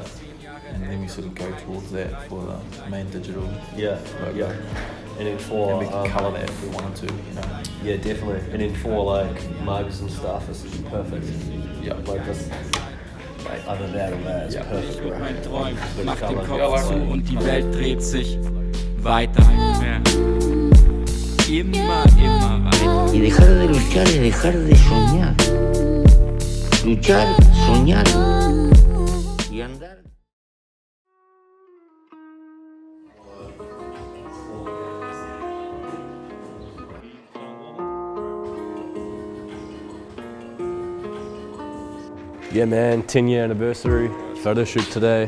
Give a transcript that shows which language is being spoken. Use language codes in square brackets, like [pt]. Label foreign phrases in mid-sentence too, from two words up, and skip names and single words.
[en] And then we sort of go towards that for the main digital. Yeah. logo. Yeah. And then for And we can colour that if we wanted to, you know. Yeah, definitely. And then for like mugs and stuff, this is perfect. Yeah. Like this. Like other than that, it's Yeah. perfect, bro. [de] Mein Träum, [en] Good [de] mach den [en] colour. [de] Kopf zu und die Welt dreht sich weiter. Ja. Immer weiter. [es] Y dejar de luchar es dejar de soñar. Luchar, soñar y andar. [en] Yeah, man, 10-year anniversary photo shoot today.